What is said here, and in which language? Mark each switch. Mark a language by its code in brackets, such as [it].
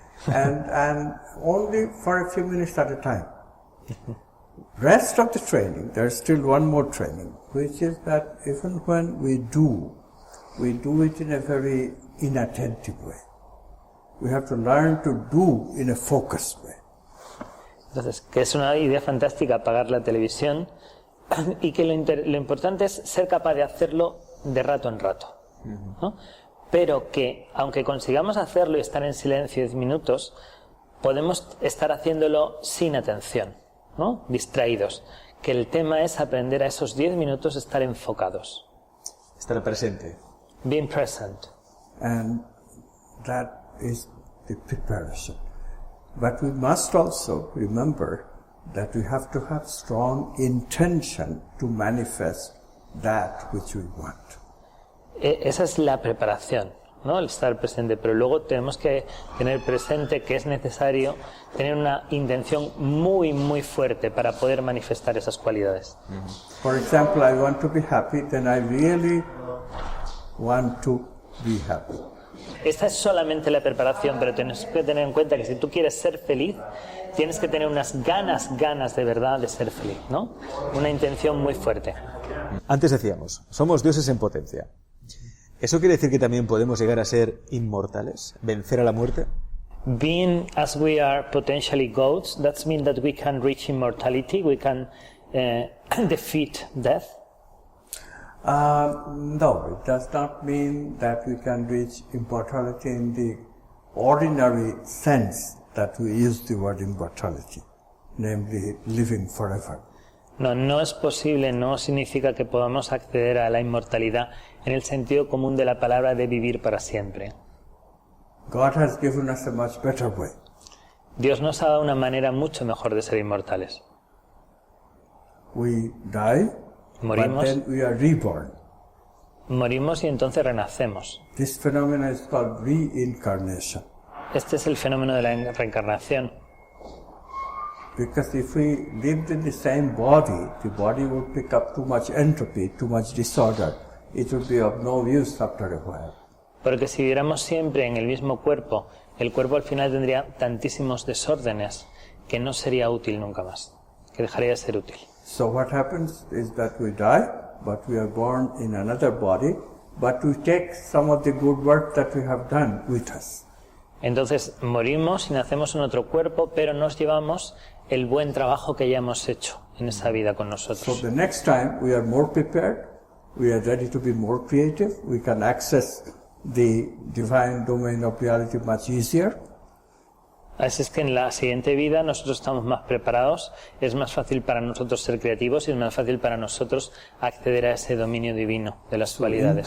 [en] And only for a few minutes at a time. Rest of the training, there's still one more training, which is that even when we do it in a very inattentive way. We have to learn to do in a focused way. [es] Entonces, que es una idea fantástica apagar la televisión y que lo importante es ser capaz de hacerlo de rato en rato, ¿no? Pero que, aunque consigamos hacerlo y estar en silencio 10 minutos, podemos estar haciéndolo sin atención, ¿no? Distraídos. Que el tema es aprender a esos 10 minutos estar enfocados. Estar presente. [en] Being present. And that is the preparation. But we must also remember that we have to have strong intention to manifest that which we want. [es] Esa es la preparación, ¿no? El estar presente, pero luego tenemos que tener presente que es necesario tener una intención muy, muy fuerte para poder manifestar esas cualidades. [en] For example, I want to be happy, then I really want to be happy. [es] Esta es solamente la preparación, pero tienes que tener en cuenta que si tú quieres ser feliz, tienes que tener unas ganas de verdad de ser feliz, ¿no? Una intención muy fuerte. Antes decíamos, somos dioses en potencia. ¿Eso quiere decir que también podemos llegar a ser inmortales? ¿Vencer a la muerte? [en] Being as we are potentially gods, that means that we can reach immortality, we can defeat death? No, it does not mean that we can reach immortality in the ordinary sense that we use the word immortality, namely living forever. [es] No es posible, no significa que podamos acceder a la inmortalidad en el sentido común de la palabra de vivir para siempre. [en] God has given us a much better way. [es] Dios nos ha dado una manera mucho mejor de ser inmortales. [en] We die, [es] Morimos. [en] but then we are reborn. [es] Morimos y entonces renacemos. [en] This phenomenon is called reincarnation. [es] Este es el fenómeno de la reencarnación. [en] Because if we lived in the same the body would pick up too much entropy, too much disorder. It would be of no use after a while. [es] Porque si viviéramos siempre en el mismo cuerpo, el cuerpo al final tendría tantísimos desórdenes que no sería útil nunca más, que dejaría de ser útil. [en] So what happens is that we die, but we are born in another body, but we take some of the good work that we have done with us. [es] Entonces morimos y nacemos en otro cuerpo, pero nos llevamos el buen trabajo que ya hemos hecho en esa vida con nosotros. [en] So the next time we are more prepared, we are ready to be more creative, we can access the divine domain of reality much easier. [es] Así es que en la siguiente vida nosotros estamos más preparados, es más fácil para nosotros ser creativos y es más fácil para nosotros acceder a ese dominio divino de las cualidades.